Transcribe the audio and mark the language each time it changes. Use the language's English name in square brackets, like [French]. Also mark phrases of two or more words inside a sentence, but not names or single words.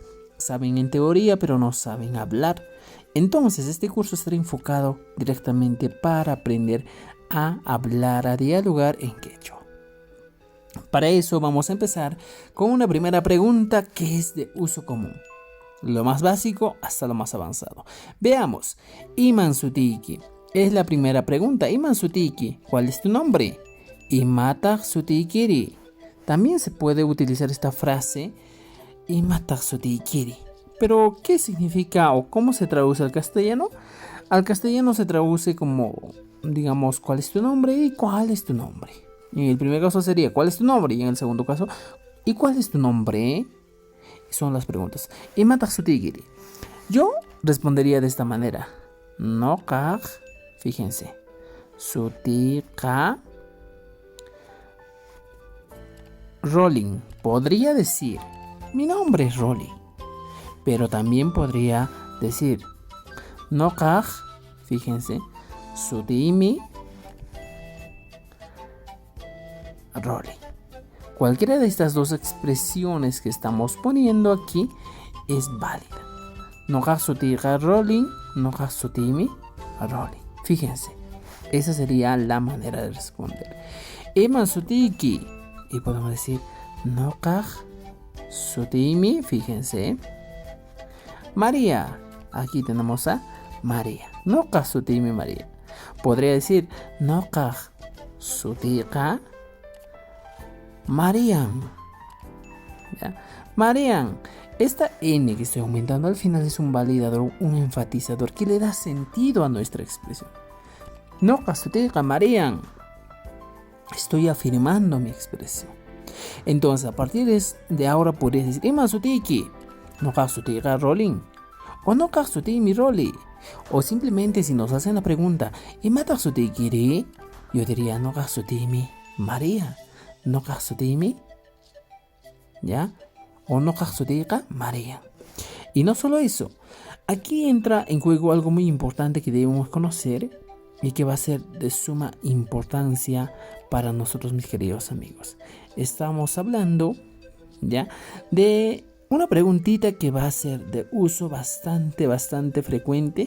[Spanish] Saben en teoría, pero no saben hablar. Entonces, este curso estará enfocado directamente para aprender a hablar, a dialogar en quechua. Para eso vamos a empezar con una primera pregunta que es de uso común. Lo más básico hasta lo más avanzado. Veamos. [Quechua] Iman sutiki. [Spanish] Es la primera pregunta. [Quechua] Iman sutiki. [Spanish] ¿Cuál es tu nombre? [Quechua] Imataq sutikiri. [Spanish] También se puede utilizar esta frase. [Quechua] Imataq sutikiri. [Spanish] Pero, ¿qué significa o cómo se traduce al castellano? Al castellano se traduce como, digamos, ¿cuál es tu nombre? ¿Y cuál es tu nombre? En el primer caso sería, ¿cuál es tu nombre? Y en el segundo caso, ¿y cuál es tu nombre? Son las preguntas. [Quechua] Imataq sutikiri. [Spanish] Yo respondería de esta manera. [Quechua] Noqaq, fíjense. Sutiqa Rolling. [Spanish] Podría decir, mi nombre es Rolling. Pero también podría decir, Noqaq, fíjense. [Quechua] Sutimi Rolling. [Spanish] Cualquiera de estas dos expresiones que estamos poniendo aquí es válida. [Quechua] Noqaq sutiqa Rolling, noqaq sutimi Rolling. [Spanish] Fíjense, esa sería la manera de responder. [Quechua] Iman sutiki. [Spanish] Y podemos decir [Quechua] noqaq sutimi, [Spanish] fíjense. María. Aquí tenemos a María. [Quechua] Noqaq sutimi María. [Spanish] Podría decir [Quechua] noqaq sutiqa Marian. [Spanish] ¿Ya? Marian. Esta N que estoy aumentando al final es un validador, un enfatizador que le da sentido a nuestra expresión. [Quechua] Noqaq sutiqa Marian. [Spanish] Estoy afirmando mi expresión. Entonces, a partir de ahora podrías decir [Quechua] Iman sutiki. Noqaq sutiqa Rolling. O noqaq sutimi Rolly. [Spanish] O simplemente si nos hacen la pregunta [Quechua] Imataq sutikiri, [Spanish] yo diría [Quechua] noqaq sutimi María. Noqaq sutimi, ¿ya? O noqaq sutiqa María. [Spanish] Y no solo eso, aquí entra en juego algo muy importante que debemos conocer y que va a ser de suma importancia para nosotros, mis queridos amigos. Estamos hablando, ¿ya?, de una preguntita que va a ser de uso bastante frecuente.